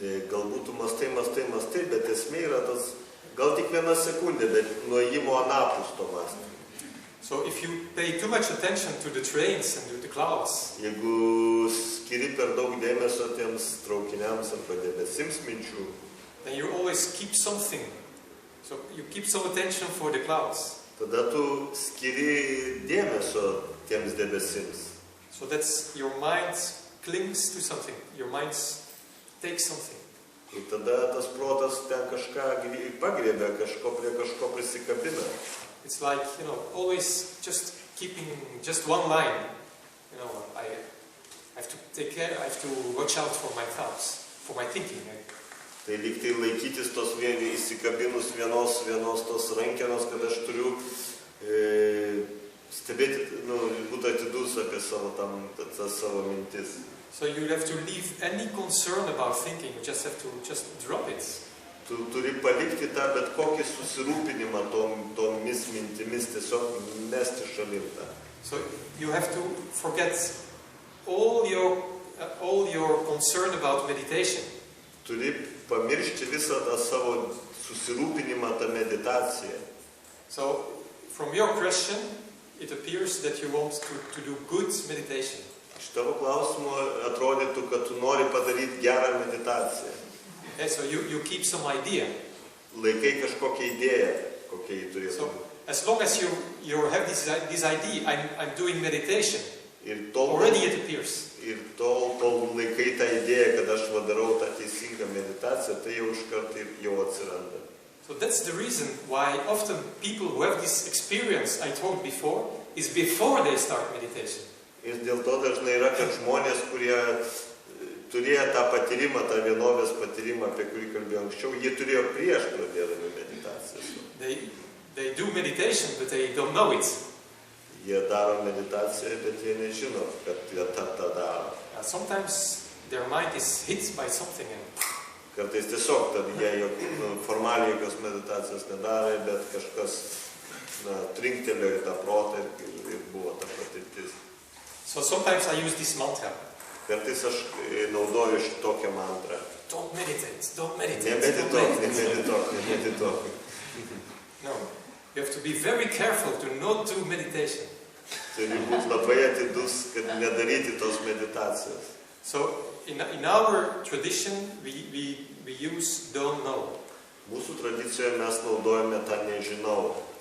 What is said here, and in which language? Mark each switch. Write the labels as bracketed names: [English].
[Lithuanian] Galbūt tu mastai, bet esmė yra tas, gal tik 1 sekundė, bet nuėjimo anapus to mąstymą. [English] So if you pay too much attention to the trains and to the clouds, [Lithuanian] Jeigu skiri per daug dėmesio tiems traukiniams arba debesims minčių, [English] then you always keep something. So you keep some attention for the clouds. [Lithuanian] tada tu skiri dėmesio tiems debesims. [English] So that's your mind clings to something. Your mind takes something. [Lithuanian] Ir tada tas protas ten kažką pagriebia, prie kažko prisikabina. [English] It's like, always just keeping just one line. I have to take care, I have to watch out for my thoughts, for my thinking. [Lithuanian] Tai lyg tai laikytis tos įsikabinus vienos tos rankenos, kad aš turiu stebėti, būti atidus apie savo mintis. [English] So you have to leave any concern about thinking, you just have to drop it. [Lithuanian] Tu turi palikti tą bet kokį susirūpinimą tomis mintimis, tiesiog mesti šalin tą. [English] So you have to forget all your concern about meditation. [Lithuanian] Turi pamiršti visą tą savo susirūpinimą tą meditaciją. [English] So from your question, it appears that you want to do good meditation. [Lithuanian] Iš tavo klausimo atrodytų, kad tu nori padaryti gerą meditaciją. [English] Okay, so you keep some idea. [Lithuanian] Laikai kažkokią idėją, kokia jį turėtų [English] So [Lithuanian] būti. [English] as long as you have this idea, I'm doing meditation, [Lithuanian] Ir tol [English] already it appears. [Lithuanian] laikai tą idėją, kad aš darau tą teisingą meditaciją, tai jau iš karto jau atsiranda. [English] So that's the reason why often people who have this experience I told before is before they start meditation. [Lithuanian] Ir dėl to dažnai yra, kad žmonės, kurie turėjo tą patyrimą, tą vienovės patyrimą, apie kurį kalbėjau anksčiau, jie turėjo prieš pradėdami meditaciją. [English] They do meditation, but they don't know it. [Lithuanian] Jie daro meditaciją, bet jie nežino, kad jie tą daro. [English] Sometimes their mind is hit by something. [Lithuanian] Kartais tiesiog, tad jie formaliai jokios meditacijos nedarė, bet kažkas trinktelėjo į tą protą ir buvo ta patirtis. [English] So sometimes I use this mantra. [Lithuanian] Kartais aš naudoju šitokią mantrą. [English] Don't meditate, don't meditate. [Lithuanian] Nemedituok. [English] No, you have to be very careful to not do meditation. [Lithuanian] Turi būti labai atidus, kad nedaryti tos meditacijos. [English] So in our tradition we use don't know. [Lithuanian] Mūsų tradicijoje mes naudojame tą nežinau.